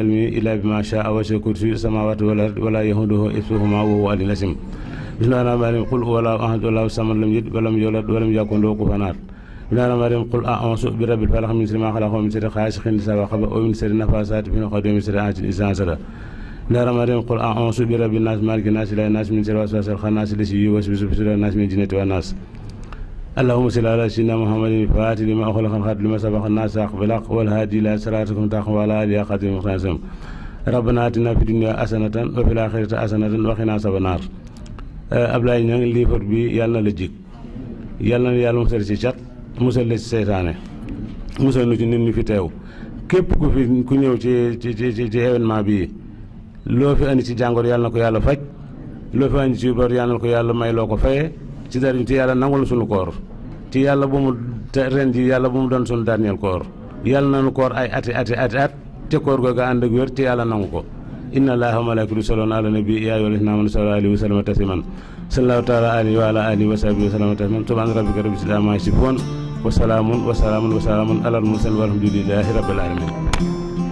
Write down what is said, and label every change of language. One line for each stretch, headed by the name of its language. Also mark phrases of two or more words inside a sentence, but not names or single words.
Arabic: علمه إلا بما شاء وسع كرسيه السماوات والأرض ولا يئوده حفظهما وهو العلي العظيم بسم الله الرحمن الرحيم قل هو الله أحد الله الصمد لم يلد ولم يولد ولم يكن له كفوا أحد بسم الله الرحمن الرحيم قل أعوذ برب الفلق من شر ما خلق ومن شر غاسق إذا وقب ومن شر النفاثات في العقد ومن شر حاسد إذا حسد بسم الله الرحمن الرحيم قل أعوذ برب الناس مالك الناس إله الناس من شر الوسواس الخناس الذي يوسوس في صدور الناس من الجنة والناس اللهم صل على سيدنا محمد الفاتح لما أغلق الخاتم لما سبق الناس بالحق والهادي إلى صراطك المستقيم وعلى آله حق قدره ومقداره ربنا آتنا في الدنيا حسنة وفي الآخرة حسنة وقنا عذاب النار
Wolof: Ablaye ñang livre bi yàlla na la jig yàlla na yàlla musal ci cat musal la ci seytaane musal nu ci nit ñi fi teew képp ku ñëw ci événement bi loo fi andi ci jàngoro yàlla na ko yàlla faj loo fi andi ci bor yàlla na ko yàlla may loo ko fayee ci dara ci yàlla nangul sunu koor ci yàlla bu mu ren ji yàlla bu mu doon sunu dernier koor yàlla nañu koor ay ati te koor googa ànd ak wér te yàlla nangu ko
Arabic: إن الله وملائكته يصلون على النبي يا أيها الذين آمنوا صلوا عليه وسلموا تسليما صلى الله تعالى عليه وعلى آله وصحبه وسلم تسليما سبحان ربك رب العزة عما يصفون وسلام على المرسلين والحمد لله رب العالمين